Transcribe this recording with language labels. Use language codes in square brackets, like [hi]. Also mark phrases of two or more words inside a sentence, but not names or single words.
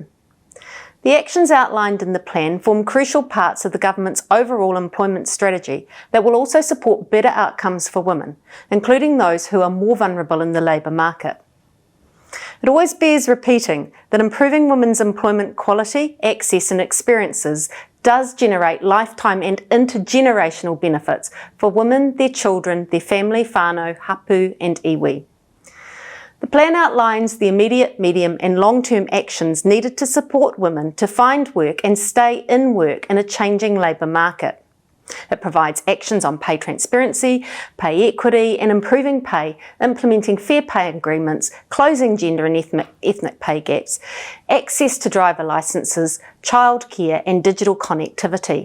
[en] The actions outlined in the plan form crucial parts of the government's overall employment strategy that will also support better outcomes for women, including those who are more vulnerable in the labour market. It always bears repeating that improving women's employment quality, access and experiences does generate lifetime and intergenerational benefits for women, their children, their family, [mi] whānau, hapu and iwi. [en] The plan outlines the immediate, medium and long-term actions needed to support women to find work and stay in work in a changing labour market. It provides actions on pay transparency, pay equity and improving pay, implementing fair pay agreements, closing gender and ethnic pay gaps, access to driver licences, childcare and digital connectivity.